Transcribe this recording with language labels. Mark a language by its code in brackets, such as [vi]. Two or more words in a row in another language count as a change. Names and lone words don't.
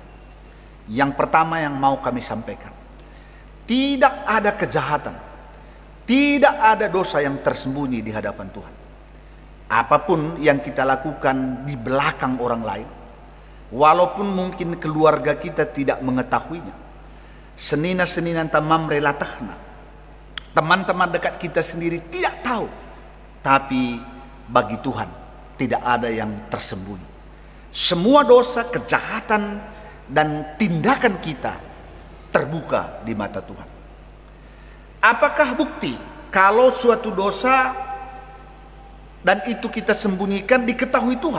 [id] Yang pertama yang mau kami sampaikan, tidak ada kejahatan, tidak ada dosa yang tersembunyi di hadapan Tuhan. Apapun yang kita lakukan di belakang orang lain, walaupun mungkin keluarga kita tidak mengetahuinya, [btx] senina-senina tamam relatahna, [id] teman-teman dekat kita sendiri tidak tahu, tapi bagi Tuhan tidak ada yang tersembunyi. Semua dosa, kejahatan, dan tindakan kita terbuka di mata Tuhan. Apakah bukti kalau suatu dosa dan itu kita sembunyikan diketahui Tuhan?